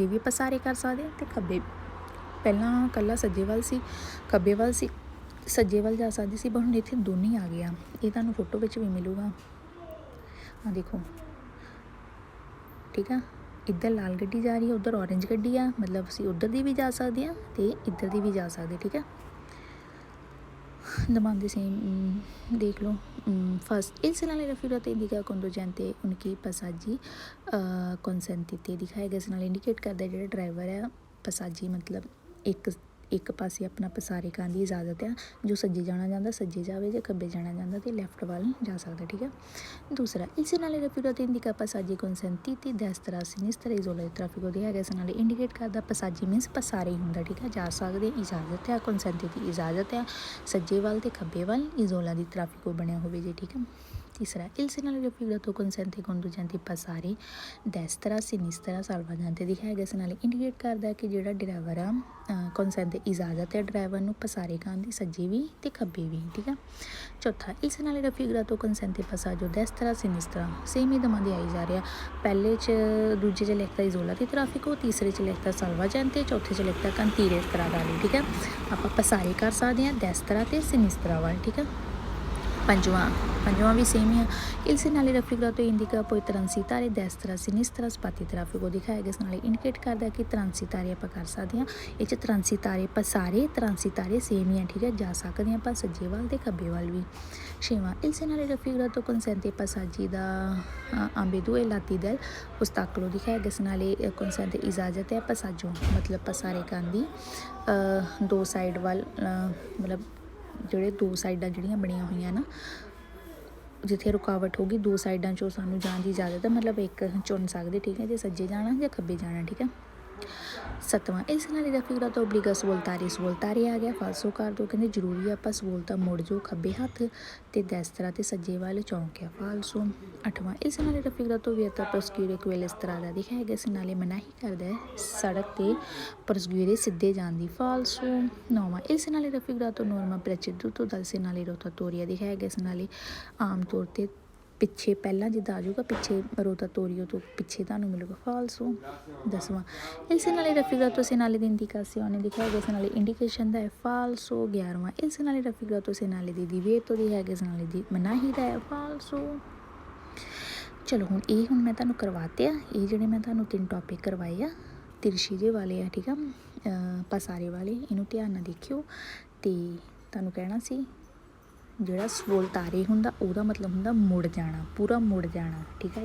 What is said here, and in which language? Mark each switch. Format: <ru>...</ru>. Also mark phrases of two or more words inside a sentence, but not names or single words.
<pa>ਵੀ ਆਪਾਂ ਸਾਰੇ ਕਰ ਸਕਦੇ ਅਤੇ ਖੱਬੇ ਪਹਿਲਾਂ ਇਕੱਲਾ ਸੱਜੇ ਵੱਲ ਸੀ ਖੱਬੇ ਵੱਲ ਸੀ ਸੱਜੇ ਵੱਲ ਜਾ ਸਕਦੇ ਸੀ ਪਰ ਹੁਣ ਇੱਥੇ ਦੋਨੇ ਆ ਗਏ ਆ ਇਹ ਤੁਹਾਨੂੰ ਫੋਟੋ ਵਿੱਚ ਵੀ ਮਿਲੂਗਾ ਆ ਦੇਖੋ ਠੀਕ ਆ ਇੱਧਰ ਲਾਲ ਗੱਡੀ ਜਾ ਰਹੀ ਹੈ ਉੱਧਰ ਔਰੇਂਜ ਗੱਡੀ ਆ ਮਤਲਬ ਅਸੀਂ ਉੱਧਰ ਦੀ ਵੀ ਜਾ ਸਕਦੇ ਹਾਂ ਅਤੇ ਇੱਧਰ ਦੀ ਵੀ ਜਾ ਸਕਦੇ ਠੀਕ ਆ। domande ਦੇਖ ਲਓ ਫਸਟ</pa> <it>il segnale raffigurato indica conducente</it> <pa>ਉਨਕੀ</pa> <it>passaggi consentiti</it> <pa>ਦਿਖਾਇਆ ਗਿਆ segnale ਇੰਡੀਕੇਟ ਕਰਦਾ ਜਿਹੜਾ ਡਰਾਈਵਰ ਹੈ ਪਸਾਜੀ ਮਤਲਬ ਇੱਕ ਪਾਸੇ ਆਪਣਾ ਪਸਾਰੇ ਕਰਨ ਦੀ ਇਜਾਜ਼ਤ ਆ ਜੋ ਸੱਜੇ ਜਾਣਾ ਚਾਹੁੰਦਾ ਸੱਜੇ ਜਾਵੇ ਜੇ ਖੱਬੇ ਜਾਣਾ ਚਾਹੁੰਦਾ ਅਤੇ ਲੈਫਟ ਵੱਲ ਜਾ ਸਕਦਾ ਠੀਕ ਆ। ਦੂਸਰਾ</pa> <it>il segnale raffigurato indica passaggi consentiti destra sinistra isola di traffico</it> <pa>ਦਿਖਾਇਆ ਗਿਆ segnale ਇੰਡੀਕੇਟ ਕਰਦਾ ਪਸਾਜੀ ਮੀਨਸ ਪਸਾਰੇ ਹੁੰਦਾ ਠੀਕ ਆ ਜਾ ਸਕਦੇ ਇਜਾਜ਼ਤ ਆ consentiti ਇਜਾਜ਼ਤ ਆ ਸੱਜੇ ਵੱਲ ਅਤੇ ਖੱਬੇ ਵੱਲ</pa> <it>isola di traffico</it> <pa>ਬਣਿਆ ਹੋਵੇ ਜੇ ਠੀਕ ਆ। तीसरा</pa> <it>il segnale raffigurato consente conducenti passare destra sinistra salvagente</it> <pa>ਦਿਖਾਇਆ ਗਿਆ segnale ਇੰਡੀਕੇਟ ਕਰਦਾ ਕਿ ਜਿਹੜਾ ਡਰਾਈਵਰ ਆ consente ਇਜਾਜ਼ਤ ਹੈ ਡਰਾਈਵਰ ਨੂੰ ਪਸਾਰੇ ਕਰਨ ਦੀ ਸੱਜੇ ਵੀ ਤੇ ਖੱਬੇ ਵੀ ਠੀਕ ਆ। ਚੌਥਾ</pa> <it>il segnale raffigurato consente passaggio destra sinistra</it> <pa>ਸੇਮ ਹੀ ਦਮਾਂ ਦੇ ਆਈ ਜਾ ਰਿਹਾ। ਪਹਿਲੇ 'ਚ ਦੂਜੇ 'ਚ ਲਿਖਤਾ</pa> <it>isola di traffic,</it> <pa>ਤੀਸਰੇ 'ਚ ਲਿਖਤਾ salvagente, ਚੌਥੇ 'ਚ ਲਿਖਤਾ</pa> <it>cantiere stradali</it> <pa>ਠੀਕ ਆ। ਆਪਾਂ ਪਸਾਰੇ ਕਰ ਸਕਦੇ ਹਾਂ destra ਤੇ sinistra ਵੱਲ ਠੀਕ ਆ। ਪੰਜਵਾਂ ਵੀ ਸੇਮ ਹੀ ਆ</pa> <it>il segnale raffigurato indica poi transitare destra sinistra spatti traffico</it> <pa>ਦਿਖਾਇਆ ਗਿਆ। ਇਸ ਨਾਲ ਇੰਡੀਕੇਟ ਕਰਦਾ ਕਿ transitare ਆਪਾਂ ਕਰ ਸਕਦੇ ਹਾਂ। ਇਹ 'ਚ transitare ਪਸਾਰੇ transitare ਸੇਮ ਹੀ ਆ ਠੀਕ ਹੈ, ਜਾ ਸਕਦੇ ਹਾਂ ਆਪਾਂ ਸੱਜੇ ਵੱਲ ਤੇ ਖੱਬੇ ਵੱਲ ਵੀ।</pa> <it>ਛੇਵਾਂ il segnale raffigurato consente ai passaggi da ambedue i lati del ostacolo</it> <pa>ਦਿਖਾਇਆ ਗਿਆ। ਇਸ ਨਾਲ consente ਇਜਾਜ਼ਤ ਹੈ passaggio ਮਤਲਬ ਪਸਾਰੇ ਕਰਨ ਦੀ ਦੋ ਸਾਈਡ ਵੱਲ ਮਤਲਬ ਜਿਹੜੇ ਦੋ ਸਾਈਡਾਂ ਜਿਹੜੀਆਂ ਬਣੀਆਂ ਹੋਈਆਂ ਨਾ ਜਿੱਥੇ ਰੁਕਾਵਟ ਹੋਊਗੀ ਦੋ ਸਾਈਡਾਂ 'ਚੋਂ ਸਾਨੂੰ ਜਾਣ ਦੀ ਇਜਾਜ਼ਤ ਹੈ, ਮਤਲਬ ਇੱਕ ਚੁਣ ਸਕਦੇ ਠੀਕ ਹੈ, ਜੇ ਸੱਜੇ ਜਾਣਾ ਜਾਂ ਖੱਬੇ ਜਾਣਾ ਠੀਕ ਹੈ। ਸੱਤਵਾਂ</pa> <it>il segnale raffigurato obbliga a svoltare</it> <pa>ਆ ਗਿਆ ਫਾਲਸੋ ਕਰ ਦਿਓ, ਕਹਿੰਦੇ ਜ਼ਰੂਰੀ ਆ ਆਪਾਂ ਸਵੋਲਤਾ ਮੁੜ ਜਾਓ ਖੱਬੇ ਹੱਥ ਤੇ destra ਤੇ ਸੱਜੇ ਵੱਲ ਚੌਂਕਿਆ ਫਾਲਸੋ। ਅੱਠਵਾਂ</pa> <it>il segnale raffigurato vieta proseguire quella strada</it> <pa>ਦਿਖਾਇਆ ਗਿਆ segnale ਮਨਾਹੀ ਕਰਦਾ ਹੈ ਸੜਕ ਤੇ proseguire ਸਿੱਧੇ ਜਾਣ ਦੀ ਫਾਲਸੋ। ਨੌਵਾਂ</pa> <it>il segnale raffigurato norma preceduto dal segnale rotatoria</it> <pa>ਦਿਖਾਇਆ ਗਿਆ segnale ਆਮ ਤੌਰ 'ਤੇ ਪਿੱਛੇ ਪਹਿਲਾਂ ਜਿੱਦਾਂ ਆ ਜਾਊਗਾ ਪਿੱਛੇ ਰੋਟਾਟੋਰੀਓ ਤੋਂ ਪਿੱਛੇ ਤੁਹਾਨੂੰ ਮਿਲੂਗਾ ਫਾਲਸੋ। 10ਵਾਂ</pa> <it>il segnale raffigurato segnale di indicazione</it> <pa>ਦਿਖਾਇਆ ਗਿਆ segnale ਇੰਡੀਕੇਸ਼ਨ ਦਾ ਹੈ ਫਾਲਸੋ। 11ਵਾਂ</pa> <it>il segnale raffigurato segnale di divieto</it> <pa>ਦਿਖਾਇਆ ਗਿਆ segnale ਦੀ ਮਨਾਹੀ ਦਾ ਹੈ ਫਾਲਸੋ। ਚਲੋ ਹੁਣ ਮੈਂ ਤੁਹਾਨੂੰ ਕਰਵਾਤੇ ਆ ਇਹ ਜਿਹੜੇ ਮੈਂ ਤੁਹਾਨੂੰ 3 ਟੌਪਿਕ ਕਰਵਾਏ ਆ ਤਿਰਛੀ ਜੇ ਵਾਲੇ ਆ ਠੀਕ ਆ ਪਸਾਰੇ ਵਾਲੇ, ਇਹਨੂੰ ਧਿਆਨ ਨਾਲ ਦੇਖਿਓ। ਅਤੇ ਤੁਹਾਨੂੰ ਕਹਿਣਾ ਸੀ ਜਿਹੜਾ ਸਵੋਲਤਾਰੇ ਹੁੰਦਾ ਉਹਦਾ ਮਤਲਬ ਹੁੰਦਾ ਮੁੜ ਜਾਣਾ, ਪੂਰਾ ਮੁੜ ਜਾਣਾ ਠੀਕ ਆ।</pa>